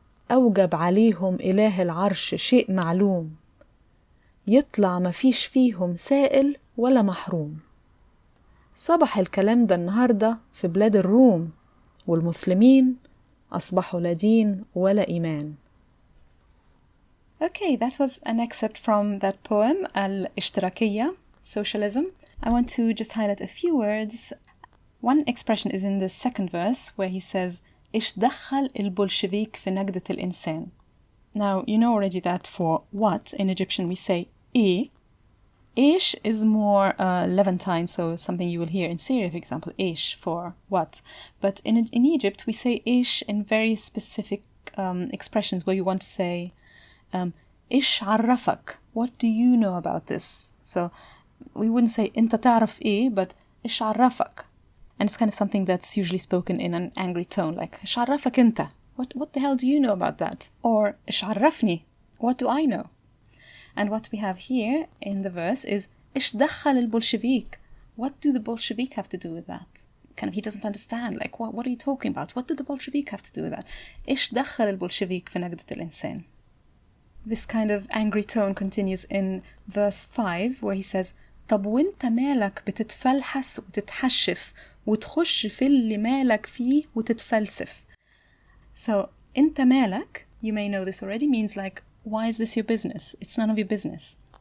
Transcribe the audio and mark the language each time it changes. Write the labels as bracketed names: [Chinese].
[Arabic] أوجب عليهم إله العرش شيء معلوم، يطلع مفيش فيهم سائل ولا محروم. صبح الكلام ده النهاردة في بلاد الروم، والمسلمين أصبحوا لا دين ولا إيمان. [English] Okay, that was an excerpt from that poem, [Arabic] الاشتراكية, [English] Socialism. I want to just highlight a few words. One expression is in the second verse where he says, [Arabic] إيش دخل البولشفيك في نجدة الإنسان. [English] Now, you know already that for what in Egyptian we say إيه. إيش is more Levantine, so something you will hear in Syria, for example, إيش for what. But in Egypt we say إيش in very specific expressions where you want to say [Arabic] إيش عرفك, [English] what do you know about this? So we wouldn't say [Arabic] أنت تعرف إيه, [English] but [Arabic] إيش عرفك. [English] And it's kind of something that's usually spoken in an angry tone, like [Arabic] إيش عرفك أنت? [English] What the hell do you know about that? [Arabic] Or إيش عرفني? [English] What do I know? And what we have here in the verse is [Arabic] إيش دخل البولشفيك? [English] What do the Bolshevik have to do with that? Kind of he doesn't understand, like what are you talking about? What do the Bolshevik have to do with that? [Arabic] إيش دخل البولشفيك في نجدة الإنسان? [English] This kind of angry tone continues in verse 5 where he says [Arabic] طب وانت مالك بتتفلحس وتتحشف وتخش في اللي مالك فيه وتتفلسف. [English] So [Arabic] انت مالك, [English] you may know this already, means like why is this your business? It's none of your business.